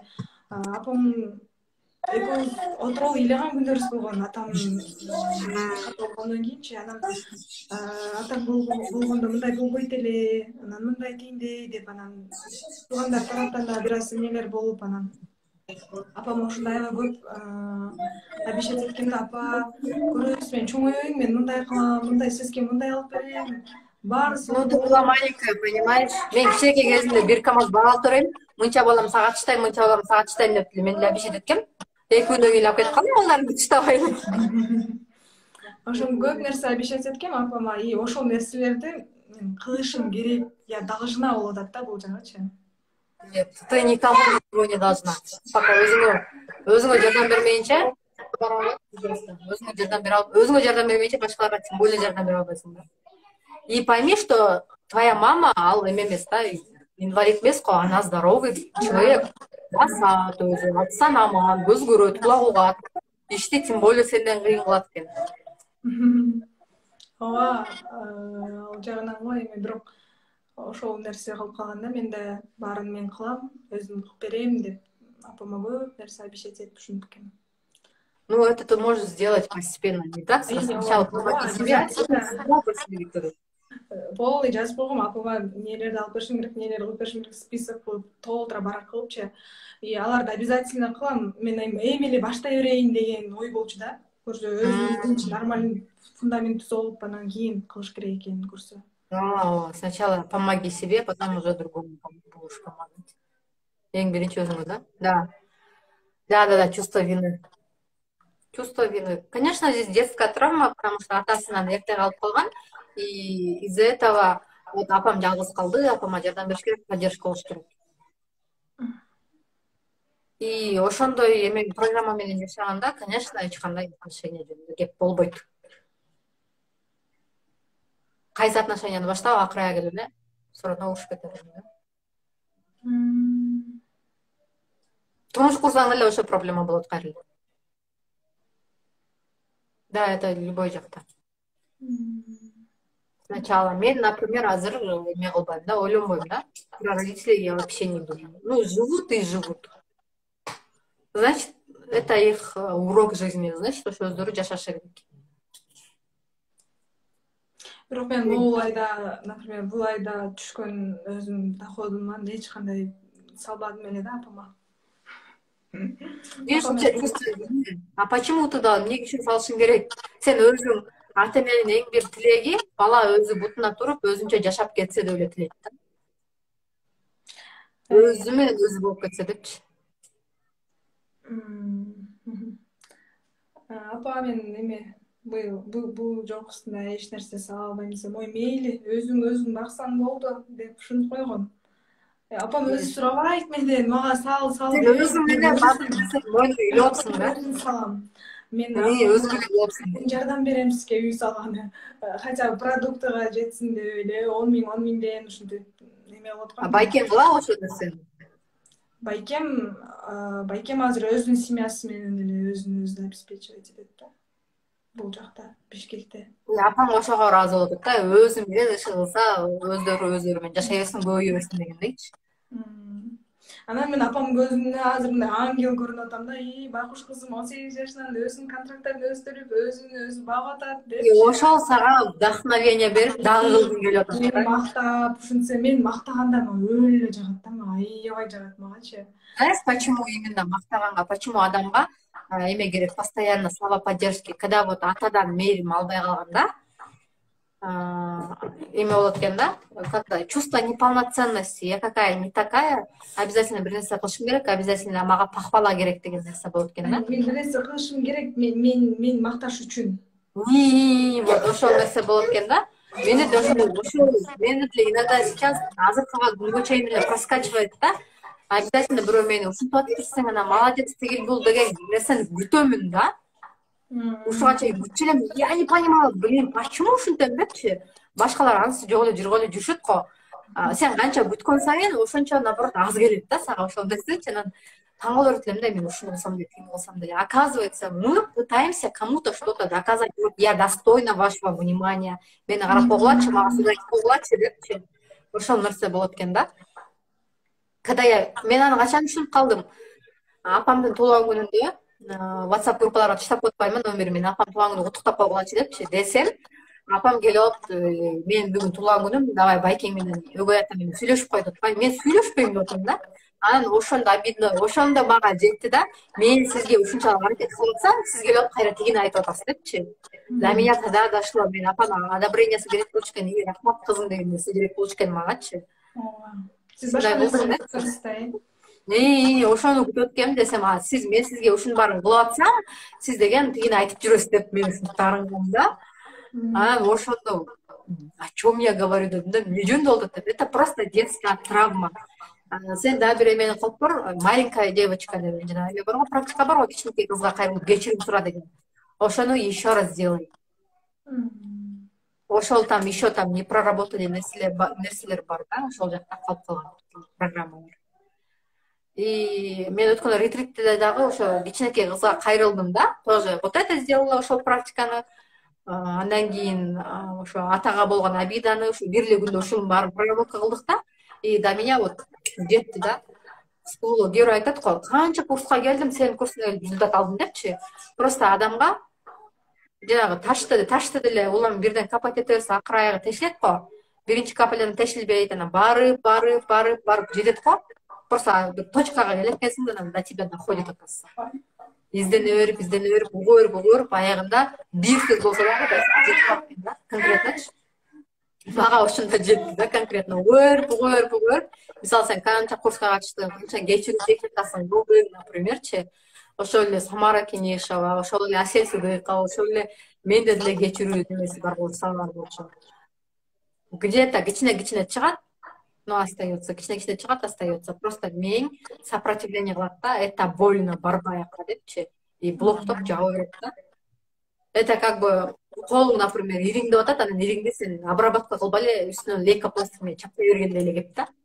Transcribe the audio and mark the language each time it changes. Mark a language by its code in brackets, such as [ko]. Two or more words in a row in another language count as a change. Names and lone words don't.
[ky] Апам экөөбүз отуруп ыйлаган күнүбүз болгон, атам болгондон кийинчи, анан атам болгондо мындай болбойт эле, анан мындай тигиндей деп, анан туугандар тараптан да бир аз эмнелер болуп, анан апам ушундайга көп обещать эткенде, апа көрөсүз, мен чоңоюйн, мен мындай кылам, мындай сизге мындай алып берем, баарысы. [ru] Ну, ты была маленькая, понимаешь? [ky] Мен кичинекей кезимде бир КамАЗ бак алып берейин, мынча балам сага чыштайм, мынча балам сага чыштайм деп мен деле обещать эткем. 2 күндөн кийин алып кетип калдым, балдарымды чыштабай. Ошон көп нерсе обещать эткем апама, и ошол нерселерди мен кылышым керек, [ru] я должна [ky] болуп атат да бул жагачы. [ru] Нет, ты никому ничего не должна. [ky] Пока өзүңө жардам бермейинче, өзүңө жардам бермейинче башкаларга [ru] тем более [ky] жардам бере албайсың да. [ru] И пойми, что твоя мама [ky] ал эме эмес да, инвалид эмес го, [ru] она здоровый человек. [ky] Басат өзү, атсан аман, көз көрөт, кулак угат. Ишти [ru] тем более [ky] сенден кыйын кылат экен. Ооба, ал жагынан го эми, бирок ошол нерсе кылып калганда мен да баарын мен кылам, өзүм кылып берем деп апама көп нерсе обещать этип ушинтип экен. [ru] Ну, это ты можешь сделать постепенно, не так? Сначала помоги себе, [ky] полный жазып койгом, апама эмнелерди алып беришим керек, эмнелерди кылып беришим керек, список кылып, толтура барак кылыпчы. И аларды обязательно кылам. Мен эми эле баштай берейин деген ой болчу да. Көрсө өзүнүн [ru] нормальный фундамент [ky] түзүп, анан кийин кылыш керек экенин көрсө. [ru] Сначала помоги себе, потом уже другому будешь помогать. [ky] Эң биринчи өзүңө, да? Да. Да, [ru] чувство вины. Чувство вины. Конечно, здесь детская травма, потому что [ky] атасынан эрте калып калган. [ru] И из-за этого вот [ky] апам жалгыз калды, апама жардам бериш керек, поддержка болуш керек. И ошондой эме программа менен жашаганда, конечно, эч кандай отношения жөнүндө кеп болбойт. Кайсы отношенияны баштап акырая келип эле суроо угушуп кетет да. Турмуш курсаң эле ошо проблема болот кайрылып. [ru] Да, это любой жакта. [ky] Сначала мен, например, азыр эме кылбайм да, ойлонбойм да. [ru] Про родителей я вообще не думаю. Ну, живут и живут. Значит, это их урок жизни, значит, [ky] ошо өздөрү жашашы керек. Бирок мен бул айда, например, бул айда түшкөн өзүмдүн доходуман эч кандай салбадым эле да апама. [ru] А почему ты дал? [ky] Эмне үчүн салышың керек? Сен өзүң ата эненин эң бир тилеги бала өзү бутуна туруп, өзүнчө жашап кетсе деп эле тилейт да. Өзү менен өзү болуп кетсе депчи. Апа мен эме бул жокусунда эч нерсе сала албайм десем, ой мейли, өзүң баксаң болду деп ушинтип койгон. Апам өзү сурабайт менден, мага сал. Сен өзүң менен мойнуңду үйлөп алыпсың да. Салам. Мен өзүң менен болупсуң. Жардам берем сизге үй салганы. [ru] Хотя бы [ky] продуктыга жетсин деп эле 10 миңден ушинтип эме болуп аткан. Байкем кылабы ошол нерсени? Байкем азыр өзүнүн семьясы менен эле өзүн обеспечивать этет да. Бул жакта, Бишкекте. Апаң ошого ыраазы болуп атат да, өзү менен иш кылса, өздөрү менен жашай берсин, көбөйө берсин дегендейчи. Анан мен апам көзүнө азыр мындай ангел көрүнүп атам да, байкуш кызым 18 жашынан өзүнүн контракттарын өзү төлөп, өзүн багып атат деп. Ошол сага вдохновение берип, дагы кылгың келип атат. Мен мактап, ушинтсе мен мактаганда өлө эле жагат да, мага аябай жагат магачы. [ru] Знаешь, почему именно [ky] мактаганга, почему адамга эме керек, [ru] постоянно слова поддержки, когда вот [ky] атадан мээрим албай калганда, эме болот экен да, [ru] как-то чувство неполноценности. Я какая не такая, обязательно [ky] бир нерсе кылышым керек, обязательно мага похвала керек деген нерсе болот экен да. Мен бир нерсе кылышым керек, мен макташ үчүн. Вот ошол нерсе болот экен да. Мени де ошол мени деле [ru] иногда сейчас [ky] азыркыга күнгө чейин эле проскачивает да. Обязательно бирөө мени ушинтип атыптырсың, ана молодец тигил бул деген нерсени күтөмүн да. Ушуга чейин күтчү элем. [ru] Я не понимала, блин, почему [ky] ушинтем депчи. Башкалар анысы жок эле жүргөлө жүрүшөт го. Сен канча күткөн сайын ошончо наоборот аз келет да сага ошол нерсечи. Анан таң калып элем да, мен ушуну кылсам деп, тигини кылсам деп. [ru] Оказывается, мы пытаемся кому-то что-то доказать. Вот я достойна вашего внимания. [ky] Мени карап койгулачы, мага сюда койгулачы депчи. Ошол нерсе болот экен да. Когда мен аны качан түшүнүп калдым. Апамдын туулган күнүндө WhatsApp группаларга таштап койбоймун номеримин. Апам туулган күнү куттуктап койгулачы депчи десем, апам келип алып, мен бүгүн туулган күнүм, давай байкең менен өгөй атам менен сүйлөшүп кой деп. Мен сүйлөшпөйм деп атам да. Анан ошондо обидно, ошондо мага жетти да. Мен сизге ушунчалык аракет кылып атсам, сиз келип алып кайра тигини айтып атасыз депчи. [ru] Для меня тогда дошло. [ky] Мен апанын одобрениясы керек болчу экен, рахмат кызым деген нерсе керек болчу экен магачы. Сиз башка нерсе күтөсүз да, ошону күтөт экенмин десем, мен сизге ушунун баарын кылып атсам, сиз деген тигини айтып жүрөсүз деп мен ушинтип таарынгам да. Анан ошондо [ru] о чем я говорю [ky] дедим да, эмне жөнүндө болуп атат деп. [ru] Это просто детская травма. [ky] Сен дагы бир эмени кылып кор, [ru] маленькая девочка [ky] деген жана эме барго, практика барго, кичинекей кызга кайрылып кечирим сура деген. Ошону [ru] еще раз сделай. [ky] Ошол [ru] там еще там непроработанный [ky] нерселер бар да, ошол жакта калып калган программалар. И мен өткөн ретритте дагы ошо кичинекей кызга кайрылдым да, [ru] тоже вот это сделала [ky] ошол практиканы. Андан кийин ошо атага болгон обиданы ушу бир эле күндө ушунун баарын проработка кылдык да. [ru] И до меня вот [ky] жетти да. Психолог айтат го, канча курска келдим, сенин курсуңа келип результат алдым депчи. Просто адамга жанагы ташты деле улам бирден капать эте берсе акыр аягы тешилет го. Биринчи каплядан тешилбейт, анан барып жетет го. Просто бир точкага келет экенсиң, анан [ru] до тебя доходит оказывается. [ky] Издене берип, угуу берип, аягында бир сөз болсо дагы жетип калат экен да, конкретночу. Мага ошондо жетти да, конкретно угуу. Мисалы сен канча курска катыштың, канча кечирүү техникасын билдиң, напримерчи. Ошол эле Самара Кенешова, ошол эле Асель Сыдыкова, ошол эле менде деле кечирүү немеси бар болчу. Где-то кичине чыгат, [ru] но остается, [ky] кичине чыгат, [ru] остается. [ky] Просто миң сопротивление кылат да, [ru] это больно, [ky] бар баякка депчи. И блоктоп жаба берет да. [ru] Это как бы [ky] колуң, например, ириңдеп атат, анан ириңди сен обработка кылбай эле үстүнөн лейкопластик менен чапкай бергендей эле кеп да.